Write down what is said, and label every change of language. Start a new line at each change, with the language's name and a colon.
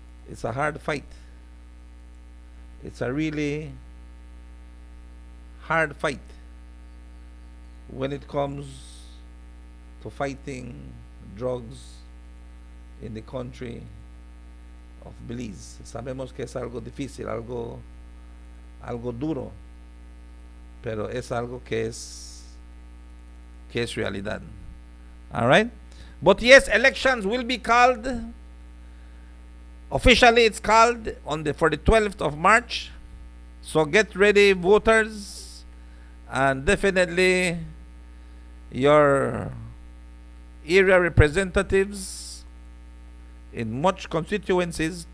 English: It's a hard fight. It's a really hard fight when it comes to fighting drugs in the country of Belize.
Spanish: Sabemos que es algo difícil, algo duro, pero es algo que es realidad.
English: All right? But yes, elections will be called. Officially, it's called for the 12th of March. So get ready, voters, and definitely your area representatives in much constituencies.